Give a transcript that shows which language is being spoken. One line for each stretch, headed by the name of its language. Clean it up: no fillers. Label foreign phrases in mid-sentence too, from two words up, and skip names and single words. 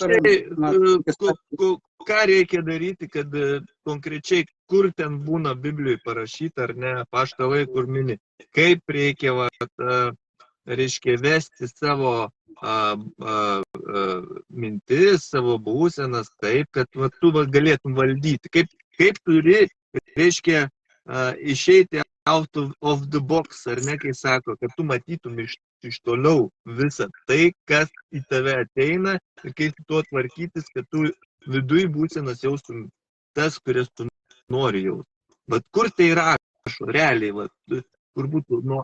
Lithuanian: konkrečiai, ką reikia daryti, kad konkrečiai, kur ten būna Biblijoje parašyta, ar ne, apaštalai, kur mini, kaip reikia, reiškia, vesti savo mintis, savo būsenas taip, kad tu galėtum valdyti. Kaip turi, reiškia, išeiti
English: out of the box,
Lithuanian: ar ne, kai sako, kad tu matytum iš toliau visą tai, kas į tave ateina ir kaip tuo tvarkytis, kad tu viduj būsenas jaustum tas, kuris tu nori jaustum. Bet kur tai rašo, realiai, kur būtų nuo